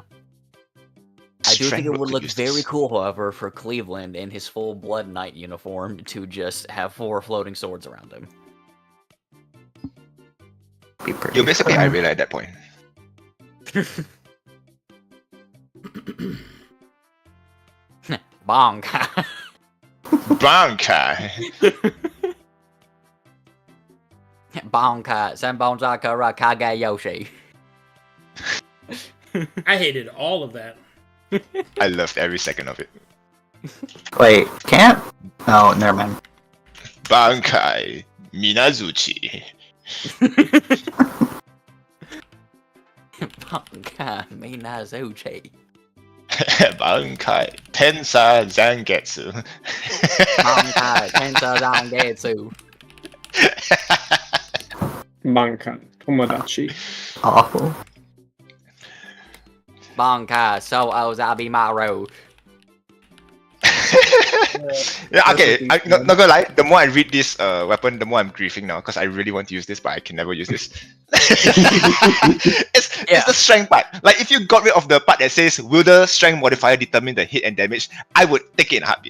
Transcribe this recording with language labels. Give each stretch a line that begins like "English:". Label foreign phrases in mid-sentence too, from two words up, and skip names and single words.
English: I do think it would look very cool, however, for Cleveland in his full Blood Knight uniform to just have 4 floating swords around him. Be pretty You're basically fun. Irela at that point. Bonk! Bankai! Bonka! Sanbonzakara Kage Yoshi! I hated all of that. I loved every second of it. Wait, can't? Oh, never mind. Bankai Minazuchi. Bonka Minazuchi! Bankai Tensa Zangetsu. Bonka Tensa Zangetsu! Manka, Tomodachi. Awful. Bonka So Ozabimaru! Yeah, okay, not gonna lie, the more I read this weapon, the more I'm griefing now, because I really want to use this, but I can never use this. It's the strength part. Like, if you got rid of the part that says, will the strength modifier determine the hit and damage, I would take it in a heartbeat.